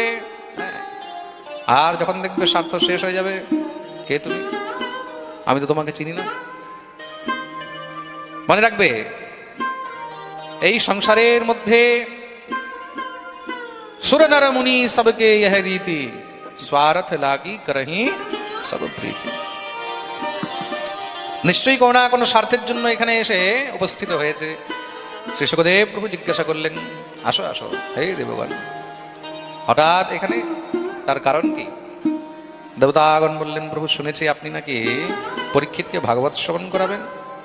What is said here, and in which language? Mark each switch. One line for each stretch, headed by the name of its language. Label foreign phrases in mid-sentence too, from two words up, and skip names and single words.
Bangla: আর যখন দেখবে স্বার্থ শেষ হয়ে যাবে, কে তুমি, আমি তো তোমাকে চিনি না। মনে রাখবে, এই সংসারের মধ্যে
Awadhi: सुर नर मुनि सबके यह रीति स्वार्थ लागि करहि सब प्रीति।
Bangla: নিশ্চয়ই কোনো না কোনো স্বার্থের জন্য এখানে এসে উপস্থিত হয়েছে। শ্রী সুখদেব প্রভু জিজ্ঞাসা করলেন, আসো আসো হে দেবগণ, হঠাৎ এখানে, তার কারণ কি? দেবতাগণ বললেন, প্রভু শুনেছি আপনি নাকি পরীক্ষিতকে ভাগবত শ্রবণ করাবেন।